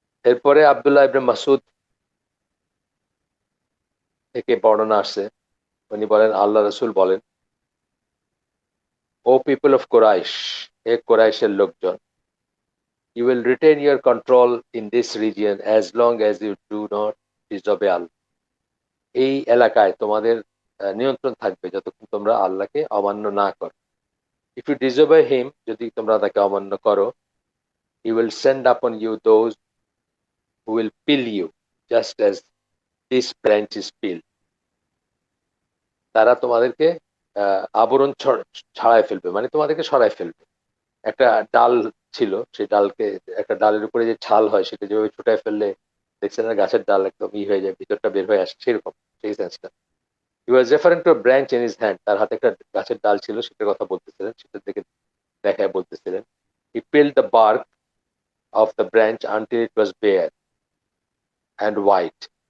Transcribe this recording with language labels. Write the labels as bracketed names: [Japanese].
[Bangla] এরপরে আব্দুল্লাহ ইবনে মাসউদ থেকে বর্ণনা আসছে, উনি বলেন, আল্লাহ রাসূল বলেন, [English] O people of Quraysh, [Bangla] হে কোরাইশের লোকজন, [English] you will retain your control in this region as long as you do not disobey Allah. [Bangla] এই এলাকায় তোমাদের নিয়ন্ত্রণ থাকবে যতক্ষণ তোমরা আল্লাহকে অমান্য না করো। [English] If you disobey him, [Bangla] যদি তোমরা তাকে অমান্য করো, [English] he will send upon you those who will peel you just as this branch is peeled. [Bangla] তারা তোমাদেরকে আবরণ ছাড়াই ফেলবে, মানে তোমাদেরকে সরাই ফেলবে। একটা ডাল ছিল, সেই ডালকে, একটা ডালের উপরে যে ছাল হয় সেটা যেভাবে ছুটায় ফেললে দেখছেন না গাছের ডাল একদম হয়ে যায়, ভিতরটা বের হয়ে আসে, সেরকম সেই সেন্সটা। [English] he was referring to branch in his hand, [Bangla] তার হাতে একটা গাছের ডাল ছিল, সেটার কথা বলতেছিলেন, সেটার দিকে দেখায় বলতেছিলেন, [English] He peeled the bark of the branch until it was bare and white.